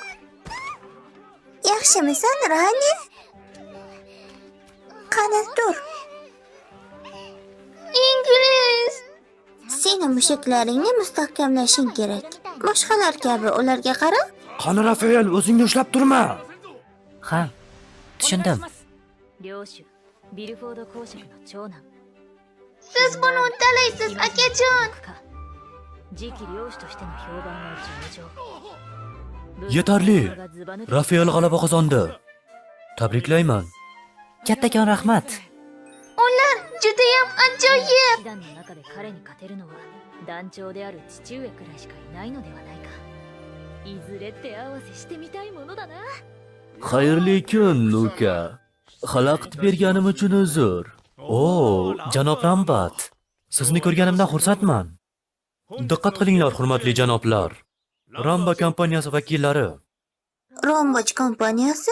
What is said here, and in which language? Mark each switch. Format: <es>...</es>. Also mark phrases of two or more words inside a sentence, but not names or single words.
<uz>Yaxshimisan, Rani? Qani tur. Ingliz. Seni mushaklaringni mustahkamlashing kerak. Boshqalar kabi ularga qara. Qani Rafael, o'zingni ushlab turma. Ha, tushundim.</uz> <ja>領主ビルフォード公爵の長男</ja> <uz>Siz buni uddalaysiz, akajon.</uz> <ja>か次期領主としての評判は上々</ja> <uz>Yetarli. Rafael g'alaba qozondi. Tabriklayman. Kattakon rahmat. Ular juda ham ajoyib.</uz> <ja>騎団の中で彼に勝てるのは団長である父上くらいしかいないのではないかいずれ手合わせしてみたいものだな</ja> <uz>Xayrli kun, Luka. Xalaqit berganim uchun uzr. Janob Rambat. Sizni ko'rganimdan xursandman. Diqqat qilinglar, hurmatli janoblar. Ramba kompaniyasi vakillari. Romboch kompaniyasi?</uz>